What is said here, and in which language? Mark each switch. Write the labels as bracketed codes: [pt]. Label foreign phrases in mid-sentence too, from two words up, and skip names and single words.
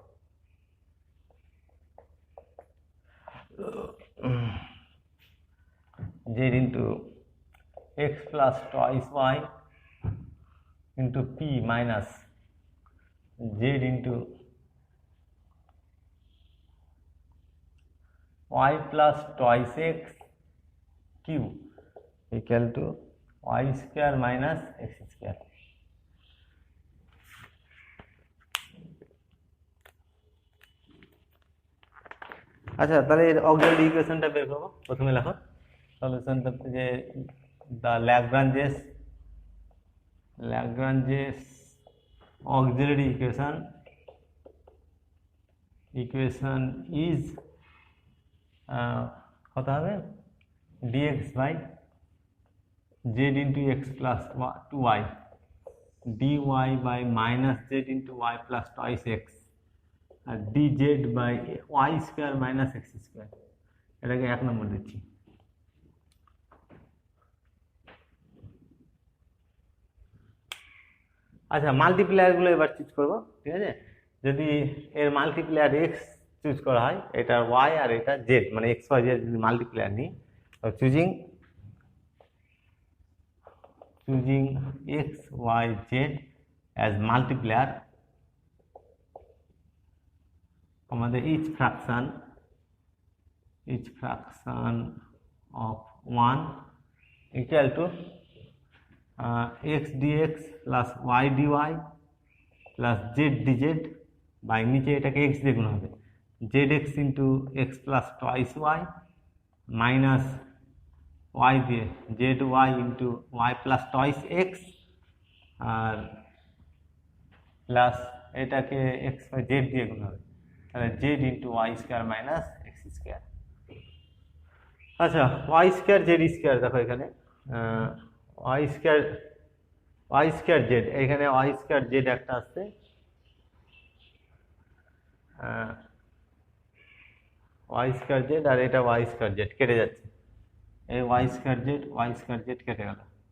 [en] Z into x plus twice y into p minus z into y plus twice x cube equal to y square minus x square. [bn] আচ্ছা, তাহলে এর [en] auxiliary equation [bn] বের করবো। প্রথমে লেখো সলিউশনটা, যে [en] the Lagrange's auxiliary equation is [bn] কত হবে, [en] dx বাই z into x plus 2y dy by minus z into y plus twice x আর dz by y square minus x square। [bn] এটাকে 1 নম্বর দিচ্ছি। আচ্ছা, মাল্টিপ্লায়ার গুলো এবার চুজ করবো। ঠিক আছে, যদি এর মাল্টিপ্লায়ার x চুজ করা হয়, এটা y আর এটা z, মানে x y z যদি মাল্টিপ্লায়ার নিই, চুজিং [en] x y z as multiplier, আমাদের each fraction of 1 equal to x dx plus y dy plus z dz by [bn] নিচে এটাকে x দিয়ে গুণ হবে, [en] zx into x plus twice y minus y দিয়ে zy into y plus twice x [bn] আর প্লাস এটাকে x by z দিয়ে গুণ হবে, তাহলে [en] z into y square minus x square। [bn] আচ্ছা, [en] y square z [bn] square দেখো এখানে [en] y square z, [bn] এখানে [en] y square z [bn] একটা আসছে, [en] y square z [bn] আর এটা [en] y square z [bn] কেটে যাচ্ছে, এই y square z কেটে গেল।